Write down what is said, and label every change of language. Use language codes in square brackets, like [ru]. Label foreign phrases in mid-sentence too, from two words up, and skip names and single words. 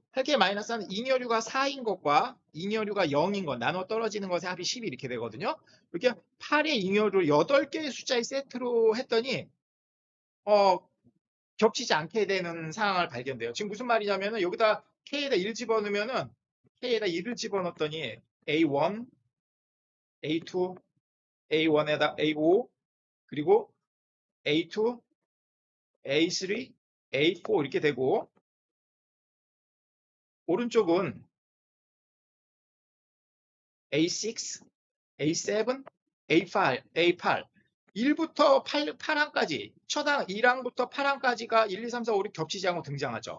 [ko] 8K-4는 잉여류가 4인 것과 잉여류가 0인 것, 나눠 떨어지는 것의 합이 12 이렇게 되거든요. 이렇게 8의 잉여류 8개의 숫자의 세트로 했더니, 겹치지 않게 되는 상황을 발견돼요. 지금 무슨 말이냐면은 여기다 K에다 1 집어넣으면은 K에다 1을 집어넣었더니 A1, A2, A1에다 A5, 그리고 A2, A3, A4 이렇게 되고 오른쪽은 A6, A7, A8, A8 1부터 8항까지 초당 1항부터 8항까지가 1, 2, 3, 4, 5, 6 겹치지 않고 등장하죠.